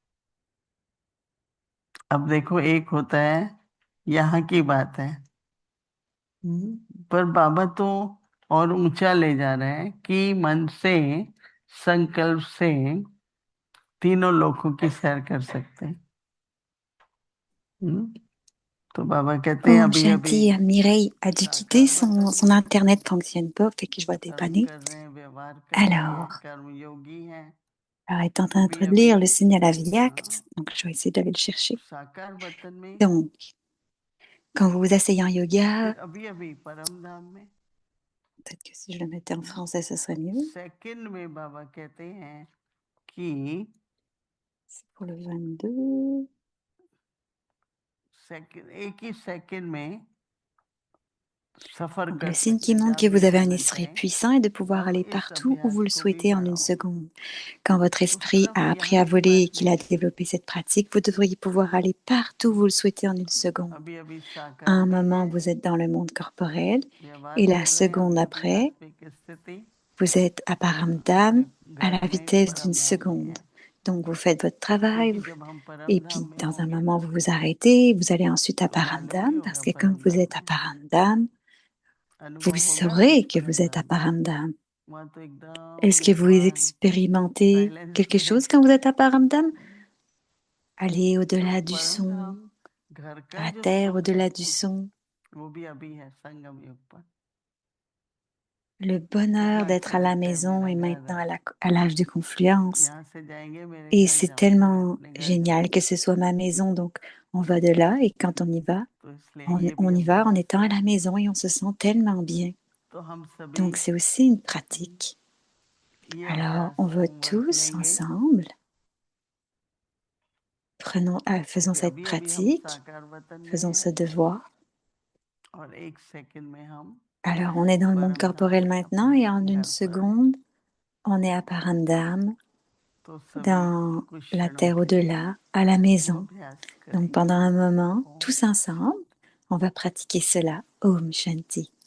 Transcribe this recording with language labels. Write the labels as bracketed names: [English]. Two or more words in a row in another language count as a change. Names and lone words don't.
[Hindi] अब देखो, एक होता है यहाँ की बात है, पर बाबा तो और ऊंचा ले जा रहे हैं कि मन से, संकल्प से तीनों लोकों की सैर कर सकते हैं। हम्म? तो बाबा कहते हैं Oh, अभी अभी Shanti, [French] Mireille a dû quitter, [Hindi] साकार वतन [French] son [Hindi] में [French] internet fonctionne pas, fait que je vois [Hindi] कर्म [French] dépanner. [Hindi] कर रहे हैं, व्यवहार कर रहे हैं, [French] Alors, [Hindi] कर्म योगी हैं। [French] elle est en train [Hindi] अभी [French] de [Hindi] अभी [French] lire le signe à la vie [Hindi] हाँ, [French] acte, donc je vais essayer d'aller le chercher. [Hindi] साकार वतन में, [French] Donc, quand vous vous asseyez en yoga, [Hindi] फिर अभी अभी परम धाम में, [French] peut-être que si je le mettais en français, ce serait mieux. [Hindi] सेकंड में बाबा कहते हैं कि [French] C'est pour le 22. [Hindi] सेकंड, एक ही सेकंड में सफर [French] Donc, [Hindi] कर [French] le signe [Hindi] सकते [French] qui [Hindi] हैं, [French] montre [Hindi] जहाँ [French] que [Hindi] भी [French] vous avez un [Hindi] जाना [French] esprit [Hindi] चाहे। [French] puissant et de pouvoir [Hindi] अब [French] aller [Hindi] इस [French] partout où vous [Hindi] अभ्यास [French] le [Hindi] को भी [French] souhaitez en une [Hindi] बढ़ाओ। [French] seconde. Quand votre [Hindi] तो [French] esprit [Hindi] सिर्फ [French] a appris [Hindi] यहाँ [French] à [Hindi] की [French] voler [Hindi] बात [French] et qu'il a [Hindi] नहीं, [French] développé cette pratique, vous devriez pouvoir aller partout où vous le souhaitez en une seconde. [Hindi] अभी अभी [French] À [Hindi] साकार [French] un [Hindi] में [French] moment, [Hindi] है, [French] vous êtes dans le monde corporel [Hindi] व्यवहार [French] et la [Hindi] कर रहे हैं [French] seconde [Hindi] अभी [French] après, [Hindi] आध्यात्मिक स्थिति, [French] vous êtes à Paramdam [Hindi] अपने [French] à [Hindi] घर [French] la [Hindi] में [French] vitesse d'une [Hindi] परम धाम में [French] seconde. [Hindi] है। [French] Donc, vous faites votre travail [Hindi] क्योंकि जब हम [French] et [Hindi] परम धाम [French] puis [Hindi] में [French] dans un [Hindi] होंगे [French] moment, [Hindi] ना, [French] vous vous arrêtez. Vous allez ensuite à [Hindi] तो मालूम ही [French] Paramdam parce [Hindi] होगा [French] que quand [Hindi] परम [French] vous [Hindi] धाम [French] êtes à [Hindi] में, [French] Paramdam, vous [Hindi] अनुभव होगा [French] saurez que [Hindi] परम [French] vous êtes à [Hindi] धाम का। [French] Paramdam. [Hindi] वहाँ तो एकदम [French] Est-ce que vous [Hindi] निस्वार्थ [French] expérimentez [Hindi] साइलेंस [French] quelque [Hindi] में, [French] chose quand vous êtes à Paramdam? Allez [Hindi] तो [French] au-delà du [Hindi] परम [French] son, [Hindi] धाम घर का [French] la [Hindi] जो [French] terre [Hindi] सुख है [French] au-delà du son, [Hindi] वो भी अभी है संगम युग पर। [French] le bonheur [Hindi] कितना [French] d'être [Hindi] अच्छा [French] à la [Hindi] लगता है, [French] maison [Hindi] मेरा [French] est [Hindi] घर [French] maintenant [Hindi] है, [French] à l'âge de confluence. [Hindi] यहाँ से जाएंगे मेरे [French] Et [Hindi] घर [French] c'est [Hindi] जाओगे, मैं [French] tellement [Hindi] अपने घर [French] génial [Hindi] जाऊंगी। [French] que ce soit ma maison. Donc, on va de là et quand on y va, [Hindi] तो इसलिए [French] on, [Hindi] ये भी [French] on y va en [Hindi] अभ्यास [French] étant à [Hindi] है। [French] la maison et on se sent tellement bien. [Hindi] तो हम सभी [French] Donc, c'est aussi une pratique. [Hindi] ये [French] Alors, [Hindi] अभ्यास [French] on va [Hindi] होमवर्क [French] tous [Hindi] लेंगे [French] ensemble, faisons [Hindi] कि [French] cette [Hindi] अभी अभी हम [French] pratique, [Hindi] साकार वतन में [French] faisons [Hindi] हैं [French] ce devoir. [Hindi] और एक सेकंड में हम [French] Alors, on est dans le monde [Hindi] परम धाम [French] corporel [Hindi] में [French] maintenant [Hindi] अपने [French] et en une [Hindi] घर पर हैं। [French] seconde, on est à Parandam, [Hindi] तो सभी [French] dans [Hindi] कुछ [French] la [Hindi] क्षणों [French] terre [Hindi] के लिए [French] au-delà, à la [Hindi] वो [French] maison. [Hindi] अभ्यास [French] Donc, [Hindi] करेंगे। [French] pendant un moment, [Hindi] ओम [French] tous ensemble, on va pratiquer cela. [Hindi] ओम शांति.